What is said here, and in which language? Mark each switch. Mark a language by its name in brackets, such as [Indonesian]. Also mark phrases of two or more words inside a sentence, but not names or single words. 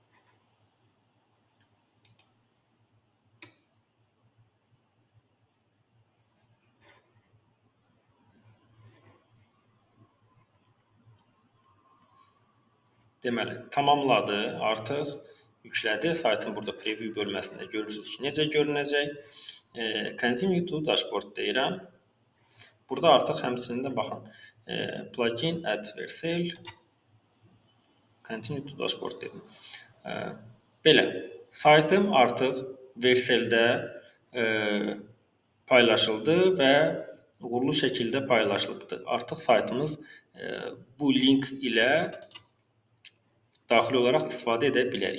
[Azerbaijani] Deməli, tamamladı, artıq yüklədi. Saytın burada preview bölməsində görürsünüz ki, necə görünəcək. [English] Continue to dashboard [Azerbaijani] deyirəm. Burada artıq həmçinin də baxın, [English] plugin add Vercel, continue to dashboard dedim. [Azerbaijani] Belə, saytım artıq Verceldə paylaşıldı və uğurlu şəkildə paylaşılıbdır. Artıq saytımız bu link ilə daxil olaraq istifadə edə bilərik.